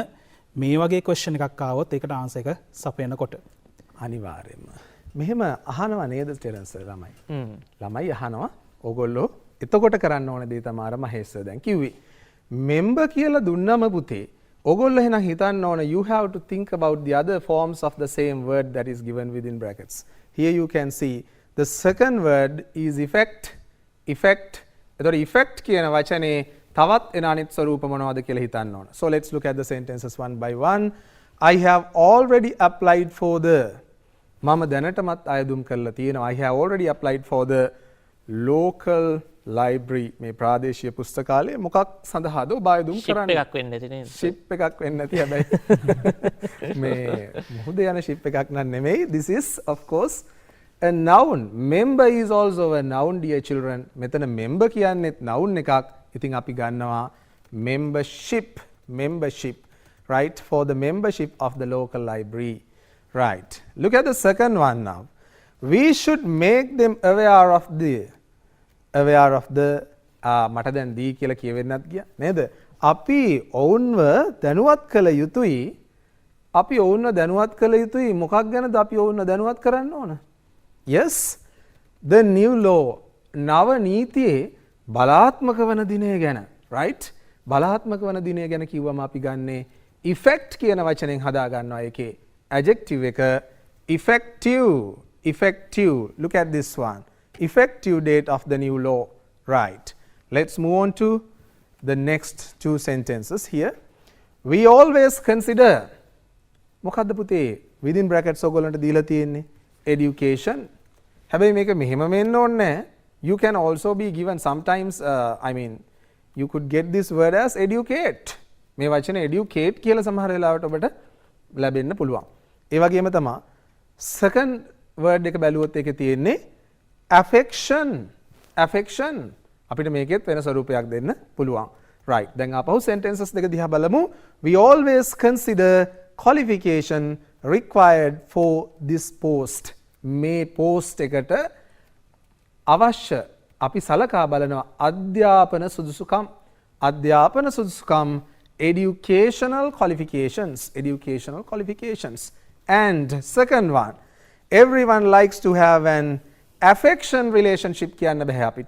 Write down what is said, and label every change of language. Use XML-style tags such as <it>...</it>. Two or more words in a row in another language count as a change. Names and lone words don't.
<si>මේ වගේ ක්වෙස්චන් එකක් ආවොත් ඒකට ආන්සර් එක සපයනකොට අනිවාර්යයෙන්ම මෙහෙම අහනවා නේද ටෙරන්ස් ළමයි. ළමයි අහනවා ඕගොල්ලෝ එතකොට කරන්න ඕන දේ තමයි අර මහේෂ් දැන් කිව්වේ. member කියලා දුන්නම පුතේ ඕගොල්ලෝ එහෙනම් හිතන්න ඕන</si> <en>you have to think about the other forms of the same word that is given within brackets. Here you can see the second word is effect.</en> <si>එතකොට effect කියන වචනේ තවත් එන අනිත් ස්වරූප මොනවද කියලා හිතන්න ඕන.</si> <en>So let's look at the sentences one by one. I have already applied for the</en> <si>මම දැනටමත් අයදුම් කරලා තියෙනවා.</si> <en>I have already applied for the local library</en> <si>මේ ප්‍රාදේශීය පුස්තකාලය මොකක් සඳහාද ඔබ අයදුම් කරන්නේ? ship එකක් වෙන්න ඇති නේද? ship එකක් වෙන්න ඇති හැබැයි මේ මුහුද යන ship එකක් නෙමෙයි.</si> <en>This is of course a noun. Member is also a noun, dear children.</en> <si>මෙතන member කියන්නේත් noun එකක්. ඉතින් අපි ගන්නවා membership, right?</si> <en>For the membership of the local library, right? Look at the second one now. We should make them aware of the</en> <si>මට දැන් දී කියලා කියවෙන්නත් ගියා නේද? අපි ඔවුන්ව දැනුවත් කළ යුතුයි. මොකක් ගැනද අපි ඔවුන්ව දැනුවත් කරන්න ඕන?</si> <en>Yes, the new law.</en> <si>නව නීතියේ බලාත්මක වන දිනය ගැන, right? බලාත්මක වන දිනය ගැන කිව්වම අපි ගන්නේ effect කියන වචනෙන් හදා ගන්නවා.</si> <en>ඒකේ adjective එක effective. Look at this one. effective date of the new law. Right. Let's move on to the next two sentences here. We always consider</en> <si>මොකද්ද පුතේ</si> <en>within brackets</en> <si>ඔයගොල්ලන්ට දීලා තියෙන්නේ</si> <en>education.</en> <si>හැබැයි මේක මෙහෙම වෙන්න ඕනේ නැහැ.</si> <en>You can also be given sometimes I mean you could get this word as educate.</en> <si>මේ වචනේ educate කියලා සමහර වෙලාවට ඔබට ලැබෙන්න පුළුවන්. ඒ වගේම තමයි</si> <en>second word</en> <si>එක බැලුවොත් ඒකේ තියෙන්නේ affection. affection අපිට මේකෙත් වෙන ස්වරූපයක් දෙන්න පුළුවන්. right. දැන් ආපහු sentences දෙක දිහා බලමු.</si> <en>We always consider qualification required for this post.</en> <si>මේ post එකට අවශ්‍ය අපි සලකා බලනවා අධ්‍යාපන සුදුසුකම්. අධ්‍යාපන සුදුසුකම්</si> <en>educational qualifications. And second one, everyone likes to have an affection relationship</en> <si>කියන්න බෑ අපිට.</si>